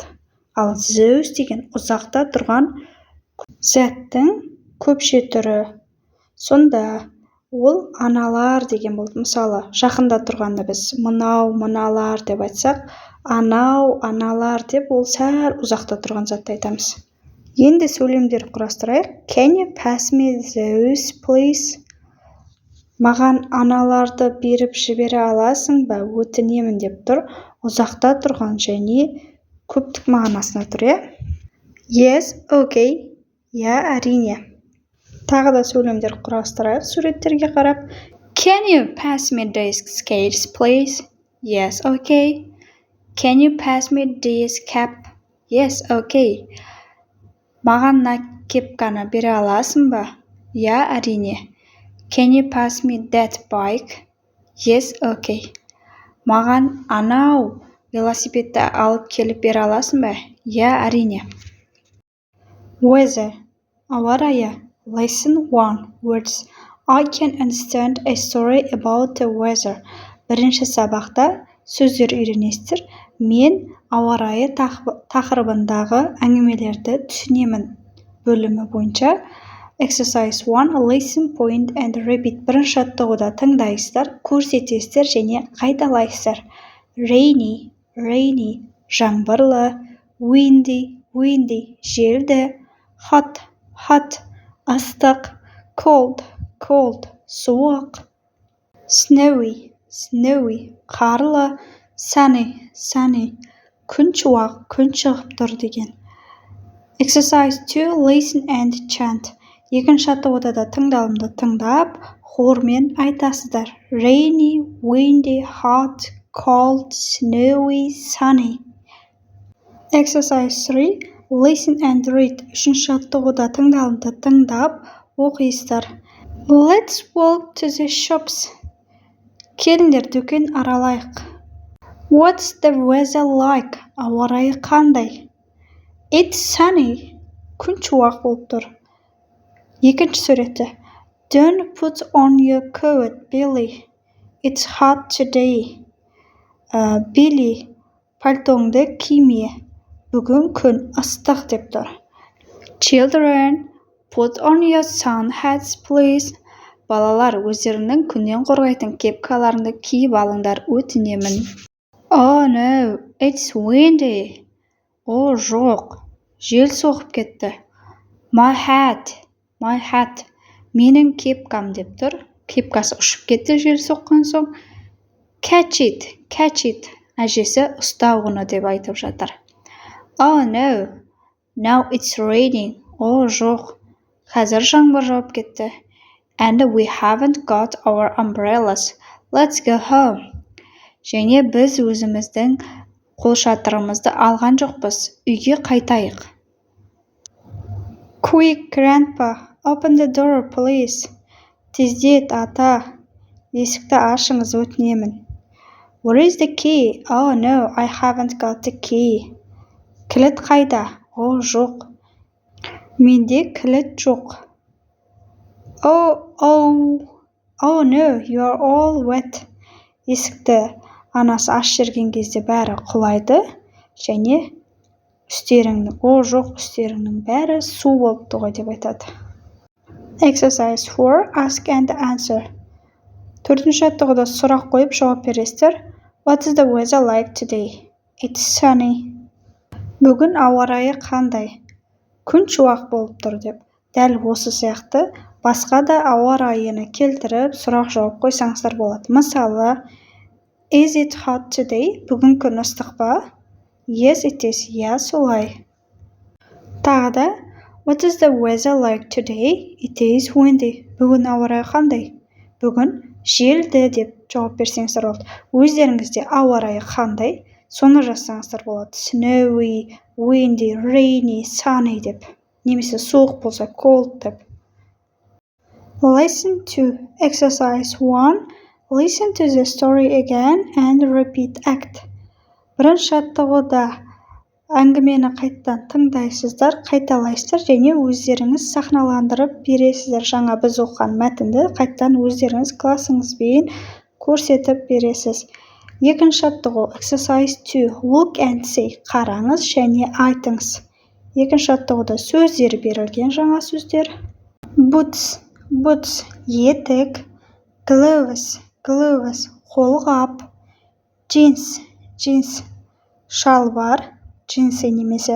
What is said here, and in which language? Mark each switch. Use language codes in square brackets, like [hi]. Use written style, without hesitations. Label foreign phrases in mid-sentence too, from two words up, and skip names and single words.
[kk] Ал those деген ұзақта тұрған заттың көпше түрі. Сонда ол аналар деген болды. Мысалы, жақында тұрғанда біз мыналар деп айтсақ, аналар деп ол сәл ұзақта тұрған затты айтамыз. Енді сөйлемдер құрастырайық. [en] Can you pass me those, please? [kk] Маған аналарды беріп жібере аласың ба? Өтінемін деп тұр. Ұзақта тұрған және көптік мағынасына тұр, [en] Yes, okay. [kk] Әрине. Тағы да сөйлемдер құрастырайық суреттерге қарап. [en] Can you pass me these skates, please? Yes, okay. Can you pass me this cap? Yes, okay. [kk] Маған кепканы бере аласың ба? Әрине. [en] Can you pass me that bike? Yes, okay. [kk] Маған анау велосипедті алып келіп бере аласың ба? Әрине. Weather. Ауа райы. [en] Lesson 1. Words. I can understand a story about the weather. [kk] Бірінші сабақта сөздер үйренесіздер. Мен ауа райы тақырыбындағы әңгімелерді түсінемін. Бөлімі бойынша. Exercise 1. [en] Listen, point and repeat. [kk] Бірінші жаттығуда тыңдайсыздар, көрсетесіздер және қайталайсыздар. Rainy, жаңбырлы. Windy, желді. Hot, ыстық. Cold, суық. Snowy, қарлы. Sunny, күн шуақ, күн шығып тұр деген. Exercise 2. [en] Listen and chant. [kk] Екінші атаудада тыңдалымды тыңдап, хормен айтасыздар. [en] Rainy, windy, hot, cold, snowy, sunny. Exercise 3. Listen and read. [kk] Үшінші атауда тыңдалымды тыңдап, оқисыздар. [en] Let's walk to the shops. [kk] Келіңдер дүкен аралайық. [en] What's the weather like? [kk] Ауа райы қандай? [en] It's sunny. [kk] Күн шуақ болып тұр. [en] Екінші суреті. Don't put on your coat, Billy. It's hot today. Billy, [kk] пальтоңды киме. Бүгін күн ыстық деп тұр. [en] Children, put on your sun hats, please. [kk] Балалар, өздерінің күннен қорғайтын кепкаларыңды киіп алыңдар, өтінемін. [en] Oh no, it's windy. [kk] О, жоқ, жел соғып кетті. [en] My hat. [kk] Менің кепкам деп тұр. Кепкасы ұшып кетті жел соққан соң. [en] Catch it. [kk] Әжесі ұстау оны деп айтып жатыр. [en] Oh no, now it's raining. [kk] О, жоқ, қазір жаңбыр жауып кетті. [en] And we haven't got our umbrellas. Let's go home. [kk] Және біз өзіміздің қолшатырымызды алған жоқпыз. Үйге қайтайық. [en] Quick, Grandpa, open the door, please. [kk] Тездет, ата. Есікті ашыңыз, өтінемін. [en] Where is the key? Oh no, I haven't got the key. [kk] Кілт қайда? О, жоқ. Менде кілт жоқ. [en] Oh no, you are all wet. [kk] Есікті анасы аш жерген кезде бәрі құлайды, және үстеріңнің бәрі су болыпты ғой деп айтады. [en] Exercise 4. Ask and answer. [kk] Төртінші аттығыда сұрақ қойып жауап бересіздер. [en] What is the weather like today? It's sunny. [kk] Бүгін ауа райы қандай? Күн шуақ болып тұр деп. Дәл осы сияқты басқа да ауа райыны келтіріп сұрақ жауап қойсаңыздар болады. Мысалы, [en] Is it hot today? [kk] Бүгін күн ыстық па? [en] Yes, it is. [kk] Я солай. Тағы да, [en] What is the weather like today? It is windy. [kk] Бүгін ауа райы қандай? Бүгін желді деп жауап берсеңіздер болады. Өздеріңізде ауа райы қандай? Соны жазсаңыздар болады. [en] Snowy, windy, rainy, sunny деп. [kk] Немесе суық болса cold деп. [en] Lesson 2. Exercise 1. Listen to the story again and repeat act. [kk] Бірінші аттығыда әңгімені қайттан тыңдайсыздар, қайталайсыздар және өздеріңіз сахналандырып бересіздер. Жаңа біз оқыған мәтінді қайттан өздеріңіз классыңызбен көрсетіп бересіз. Екінші аттығы Exercise 2. [en] Look and say. [kk] Қараңыз және айтыңыз. Екінші аттығыда сөздер берілген жаңа сөздер. Boots, етік. Gloves, қолғап. Jeans, шалбар, джинсы немесе.